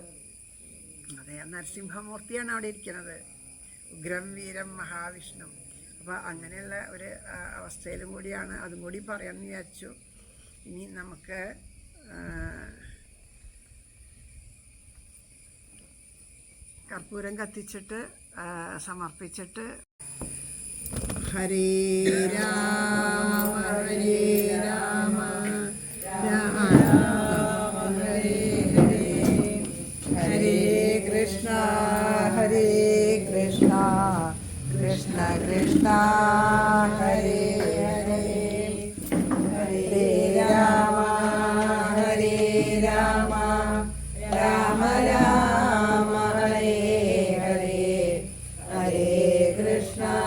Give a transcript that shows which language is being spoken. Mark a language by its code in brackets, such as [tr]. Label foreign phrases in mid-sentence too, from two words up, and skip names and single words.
[ml] അതെ, നരസിംഹമൂർത്തിയാണ് അവിടെ ഇരിക്കുന്നത്, [sa] ഉഗ്രം വീരം മഹാവിഷ്ണു. [ml] അപ്പോൾ അങ്ങനെയുള്ള ഒരു അവസ്ഥയിലും കൂടിയാണ്, അതും കൂടി പറയാമെന്ന് വിചാരിച്ചു. ഇനി നമുക്ക് കർപ്പൂരം കത്തിച്ചിട്ട് സമർപ്പിച്ചിട്ട് [sa] ഹരേ രാമ ഹരേ രാമ രാമ രാമ ഹരേ ഹരേ, ഹരേ കൃഷ്ണ ഹരേ കൃഷ്ണ കൃഷ്ണ കൃഷ്ണ ഹരേ ഹരേ, ഹരേ രാമ ഹരേ രാമ രാമ രാമ ഹരേ ഹരേ, ഹരേ കൃഷ്ണ